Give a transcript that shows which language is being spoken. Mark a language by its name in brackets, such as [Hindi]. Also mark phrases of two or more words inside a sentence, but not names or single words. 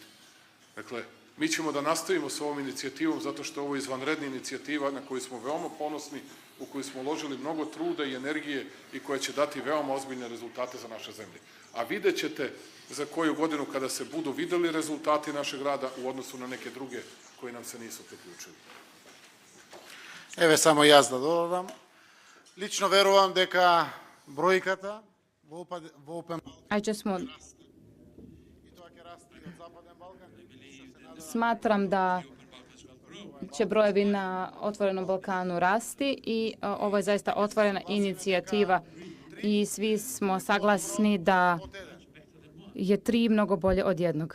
[Serbian] Dakle, mi ćemo da nastavimo s ovom inicijativom zato što je ovo izvanredna inicijativa na koju smo veoma ponosni, u koju smo uložili mnogo truda i energije i koja će dati veoma ozbiljne rezultate za naše zemlje. A vidjet ćete za koju godinu kada se budu videli rezultati našeg rada u odnosu na neke druge koji nam se nisu priključili. [Macedonian] Еве само јас да додадам. Лично верувам дека бројката во Open [Serbian] Smatram da će brojevi na Otvorenom Balkanu rasti i ovo je zaista otvorena inicijativa i svi smo saglasni da je 3 mnogo bolje od 1.